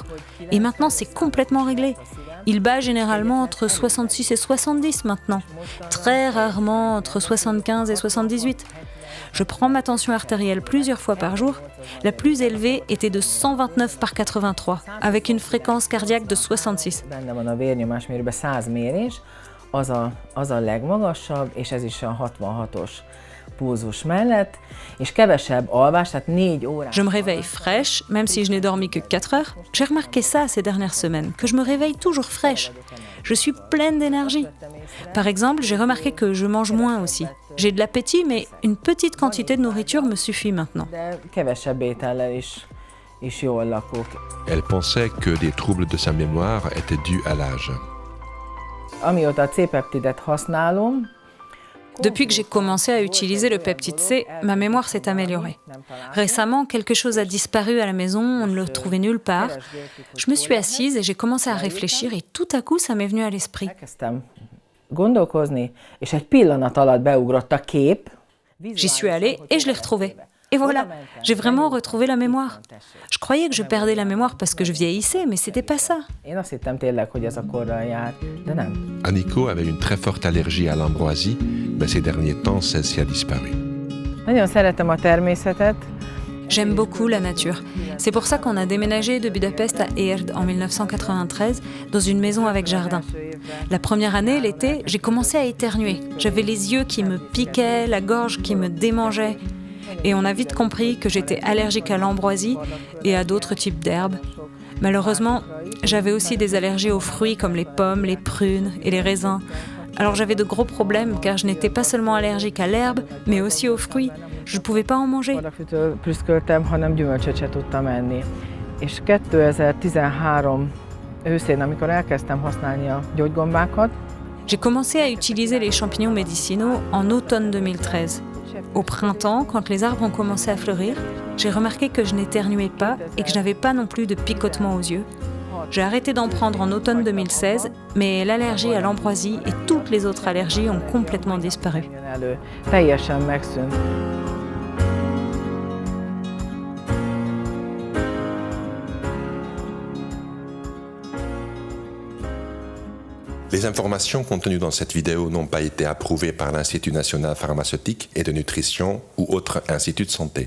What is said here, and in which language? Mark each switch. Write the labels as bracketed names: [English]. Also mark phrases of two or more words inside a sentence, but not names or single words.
[French] Et maintenant, c'est complètement réglé. Il bat généralement entre 66 et 70 maintenant. Très rarement entre 75 et 78. Je prends ma tension artérielle plusieurs fois par jour. La plus élevée était de 129 par 83, avec une fréquence cardiaque de 66. [Hungarian] benne van a vérnyomásmérőben 100 mérés, az a legmagasabb, és ez is a 66-os pulzus mellett, és kevesebb alvás, tehát 4 órás. [French] Je me réveille fraîche, même si je n'ai dormi que 4 heures. J'ai remarqué ça ces dernières semaines, que je me réveille toujours fraîche. Je suis pleine d'énergie. Par exemple, j'ai remarqué que je mange moins aussi. J'ai de l'appétit, mais une petite quantité de nourriture me suffit maintenant. [Hungarian] De kevesebb étellel is jól lakok. [French] Elle pensait que des troubles de sa mémoire étaient dus à l'âge. [Hungarian] Amióta a C-peptidet használom, [French] Depuis que j'ai commencé à utiliser le peptide C, ma mémoire s'est améliorée. Récemment, quelque chose a disparu à la maison, on ne le trouvait nulle part. Je me suis assise et j'ai commencé à réfléchir et tout à coup, ça m'est venu à l'esprit. [Hungarian] elkezdtem gondolkozni, és egy pillanat alatt beugrott a kép. [French] J'y suis allée et je l'ai retrouvé. Et voilà, j'ai vraiment retrouvé la mémoire. Je croyais que je perdais la mémoire parce que je vieillissais, mais c'était pas ça. [Hungarian] Én azt hittem tényleg, hogy ez a korral jár, de nem. [French] Aniko avait une très forte allergie à l'ambroisie, mais ces derniers temps, celle-ci a disparu. [Hungarian] Nagyon szeretem a természetet, [French] J'aime beaucoup la nature. C'est pour ça qu'on a déménagé de Budapest à Érd en 1993 dans une maison avec jardin. La première année, l'été, j'ai commencé à éternuer. J'avais les yeux qui me piquaient, la gorge qui me démangeait. Et on a vite compris que j'étais allergique à l'ambroisie et à d'autres types d'herbes. Malheureusement, j'avais aussi des allergies aux fruits comme les pommes, les prunes et les raisins. Alors j'avais de gros problèmes car je n'étais pas seulement allergique à l'herbe, mais aussi aux fruits. Je ne pouvais pas en manger. [Hungarian] Prüszköltem, hanem gyümölcsöt se tudtam enni. És 2013 őszén, amikor elkezdtem használni a gyógygombákat, [French] J'ai commencé à utiliser les champignons médicinaux en automne 2013. Au printemps, quand les arbres ont commencé à fleurir, j'ai remarqué que je n'éternuais pas et que je n'avais pas non plus de picotement aux yeux. J'ai arrêté d'en prendre en automne 2016, mais l'allergie à l'ambroisie et toutes les autres allergies ont complètement disparu. [Hungarian] teljesen megszűnt. [French] Les informations contenues dans cette vidéo n'ont pas été approuvées par l'Institut national pharmaceutique et de nutrition ou autre institut de santé.